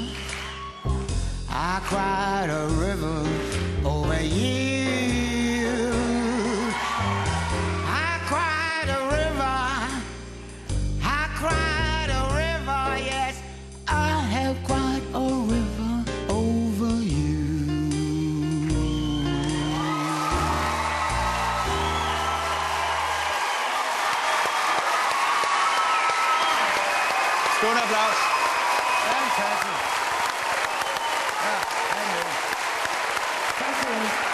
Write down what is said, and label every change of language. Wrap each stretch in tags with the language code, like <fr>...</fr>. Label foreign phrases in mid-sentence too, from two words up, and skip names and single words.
<en>I cried a river over you. I cried a river, I cried a river, yes, I have cried a river over you.</en> <da>Stående applaus. Fantastisk. Ja, hej med. Tak skal du have.</da>